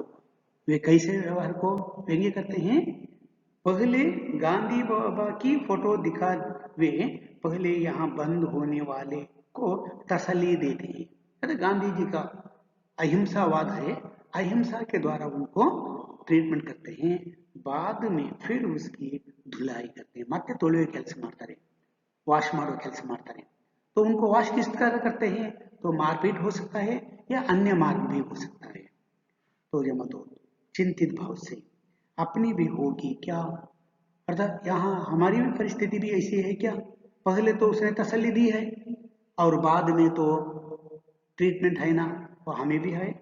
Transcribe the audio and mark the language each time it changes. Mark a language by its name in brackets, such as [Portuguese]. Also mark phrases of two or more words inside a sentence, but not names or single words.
[Hindi] वे कैसे व्यवहार को व्यंग्य करते हैं? पहले गांधी बाबा की फोटो दिखा वे पहले यहाँ बंद होने वाले को तसल्ली देते हैं। अरे गांधी जी का अहिंसावाद है, अहिंसा के द्वारा उनको ट्रीटमेंट करते हैं, बाद में फिर उसकी धुलाई करते हैं, [Kannada] ಮತ್ತೆ ತೊಳೆಯುವ ಕೆಲಸ ಮಾಡ್ತಾರೆ, [Hindi] वाश मारो [Kannada] ಕೆಲಸ ಮಾಡ್ತಾರೆ। [Hindi] तो उनको वाश किस तरह करते हैं? तो मारपीट हो सकता है या अन्य मार्ग भी हो सकता है। तो यमदूत चिंतित भाव से, अपनी भी होगी क्या, अर्थात यहाँ हमारी भी परिस्थिति भी ऐसी है क्या? पहले तो उसने तसल्ली दी है और बाद में तो ट्रीटमेंट है ना, वो हमें भी है।